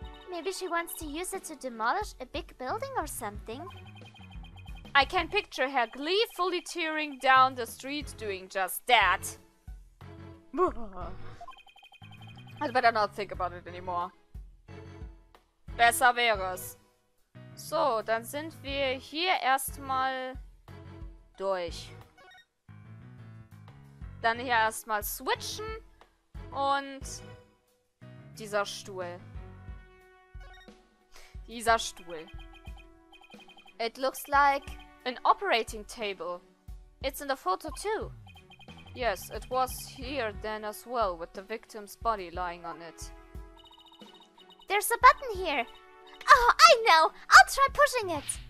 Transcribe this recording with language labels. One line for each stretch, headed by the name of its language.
English: Maybe she wants to use it to demolish a big building or something. I can picture her gleefully tearing down the street doing just that. I'd better not think about it anymore.
German: Besser wäre es. So, dann sind wir hier erstmal durch. Dann hier erstmal switchen und dieser Stuhl. Dieser Stuhl.
English: It looks like an operating table. It's in the photo too. Yes, it was here then as well, with the victim's body lying on it. There's a button here. Oh, I know. I'll try pushing it.